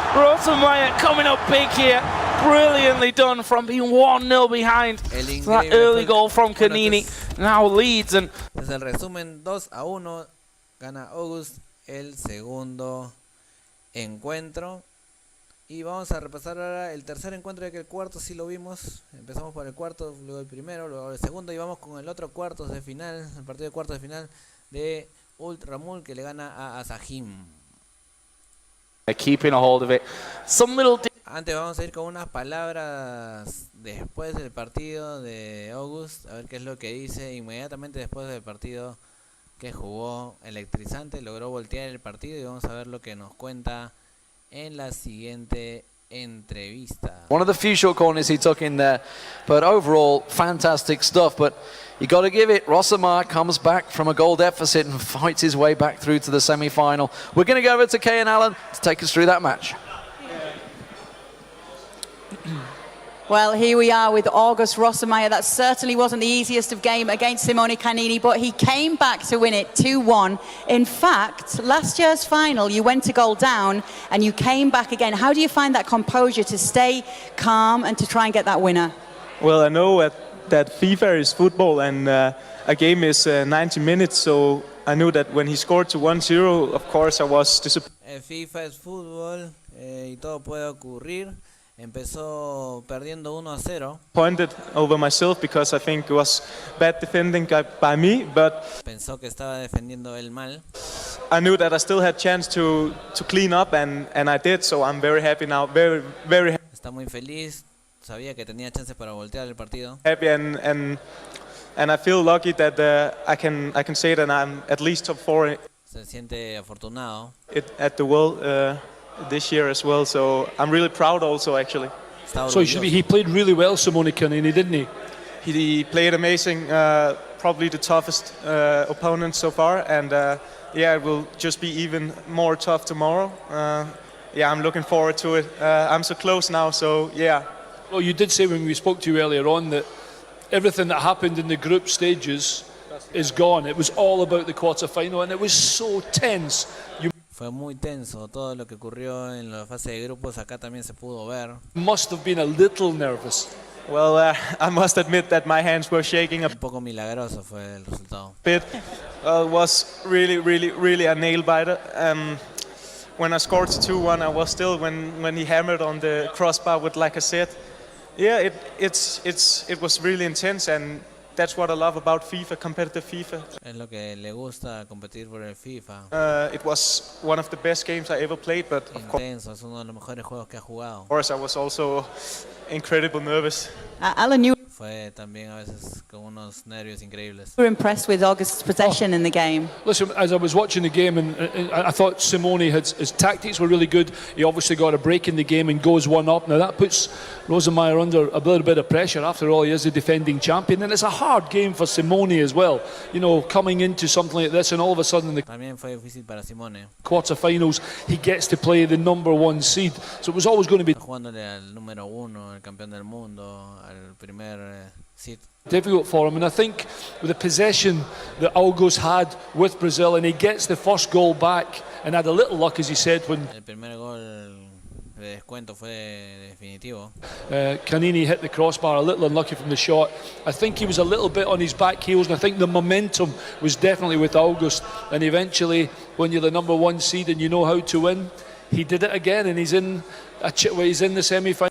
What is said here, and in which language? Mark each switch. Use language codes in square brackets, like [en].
[en] Rosemeyer coming up big here, brilliantly done from being 1-0 behind. So that early goal from Canini now leads, and [es] desde el resumen 2-1 gana August el segundo encuentro. Y vamos a repasar ahora el tercer encuentro, ya que el cuarto sí lo vimos. Empezamos por el cuarto, luego el primero, luego el segundo, y vamos con el otro cuartos de final, el partido de cuartos de final de ould-ramoul, que le gana a Asahim. [en] Keeping a hold of it. [es] Antes vamos a ir con unas palabras después del partido de August, a ver qué es lo que dice inmediatamente después del partido que jugó electrizante. Logró voltear el partido y vamos a ver lo que nos cuenta en la siguiente entrevista. [en] One of the few short corners he took in there, but overall fantastic stuff. But you got to give it. Rossomar comes back from a goal deficit and fights his way back through to the semi-final. We're going to go over to Kay and Alan to take us through that match. Well, here we are with August Rossemeyer. That certainly wasn't the easiest of game against Simone Canini, but he came back to win it 2-1. In fact, last year's final, you went a goal down and you came back again. How do you find that composure to stay calm and to try and get that winner? Well, I know that FIFA is football and a game is 90 minutes, so I knew that when he scored to 1-0, of course I was disappointed. [es] FIFA es fútbol y todo puede ocurrir. Empezó perdiendo 1-0. [en] Pointed over myself because I think it was bad defending by me, but [es] pensó que estaba defendiendo él mal. [en] I knew that I still had chance to clean up and I did, so I'm very happy now, very happy. [es] Está muy feliz, sabía que tenía chances para voltear el partido. [en] Happy and I feel lucky that I can say that I'm at least top 4. [es] Se siente afortunado. [en] At the world this year as well, so I'm really proud also actually. So he played really well, Simone Canini, didn't he? He played amazing, probably the toughest opponent so far, and yeah, it will just be even more tough tomorrow. Yeah, I'm looking forward to it. I'm so close now, so yeah. Well, you did say when we spoke to you earlier on that everything that happened in the group stages is gone. It was all about the quarter-final, and it was so tense. [es] Fue muy tenso todo lo que ocurrió en la fase de grupos. Acá también se pudo ver. [en] Must have been a little nervous. Well, I must admit that my hands were shaking a [es] Un poco milagroso fue el resultado. [en] bit. It was really a nail biter. When I scored 2-1, I was still when he hammered on the crossbar with, like I said, yeah, it was really intense, and that's what I love about FIFA, competitive FIFA. Es lo que le gusta competir por el FIFA. It was one of the best games I ever played, but of [es] Intenso, es uno de los mejores juegos que ha jugado. [en] course I was also incredibly nervous. Alan, you [es] Fue también a veces con unos nervios increíbles. [en] were impressed with August's possession in the game. Listen, as I was watching the game, and I thought Simone his tactics were really good. He obviously got a break in the game and goes one up. Now that puts Rosemeyer under a little bit of pressure. After all, he is the defending champion, and it's a hard game for Simone as well. You know, coming into something like this, and all of a sudden in the [es] También fue difícil para Simone. [en] quarterfinals, he gets to play the #1 seed. So it was always going to be [es] Jugándole al número 1, el campeón del mundo, al primer seed. [en] difficult for him, and I think with the possession that August had with Brazil, and he gets the first goal back, and had a little luck, as he said, when [es] El primer gol de descuento fue definitivo. [en] Canini hit the crossbar, a little unlucky from the shot. I think he was a little bit on his back heels, and I think the momentum was definitely with August, and eventually when you're the #1 seed and you know how to win, he did it again, and he's in the semi-final,